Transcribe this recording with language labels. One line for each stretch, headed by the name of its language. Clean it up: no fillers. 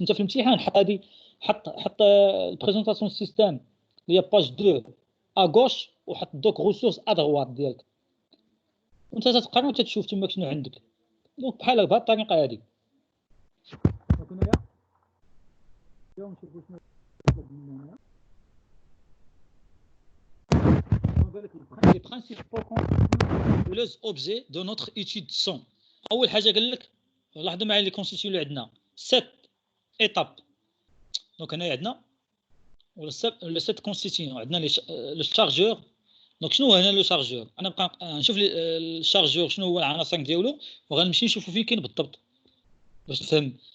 Arabic: انت في الامتحان حط البريزونطاسيون سيستيم اللي هي باج 2 ا غوش وحط دوك ريسورس ا دروات ديالك وانت تتقرا وتتشوف تما شنو عندك. دونك بحال بهاد الطريقه هادي. دونك هنايا اليوم نشوفوا شنو هنا.
French: les principaux constituants de les objets de notre étude sont.
Arabic: اول حاجه قال لك لاحظوا معايا لي كونستيتيون اللي عندنا 7 ايتاب. دونك هنا عندنا ولا 7 كونستيتيون. عندنا لو شارجور. دونك شنو هو هنا لو شارجور؟ انا نبقى نشوف الشارجور شنو هو العناصر ديالو وغنمشي نشوفو فين كاين بالضبط باش تفهم.